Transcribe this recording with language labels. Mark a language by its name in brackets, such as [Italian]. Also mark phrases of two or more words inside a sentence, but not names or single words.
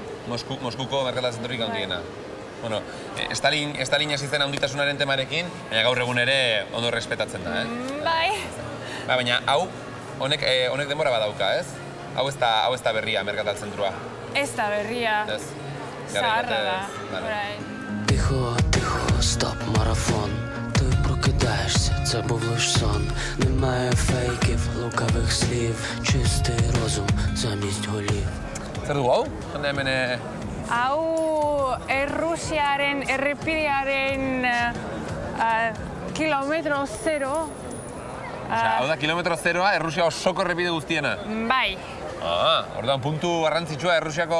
[Basque] Moskuko merkatal zentrurik haundiena. Bueno, Stalin hasi zen haunditasunaren temarekin, baina gaur egun ere ondo respetatzen da, Bai. Baina hau, honek denbora badauka, ez? Hau ez da berria merkatal zentrua. Ez da berria. Zaharra da. [Ukrainian] Тихо, стоп, марафон. Ти прокидаєшся, це був лиш сон. Немає фейків, лукавих слів. Чистий розум замість голів. [Basque] Zer dugu hau? Jende hemen... Hau Errusiaren errepidearen kilometro zero. Hau da kilometro zeroa Errusia osoko errepide guztiena? Bai. Orduan puntu garrantzitsua Errusiako...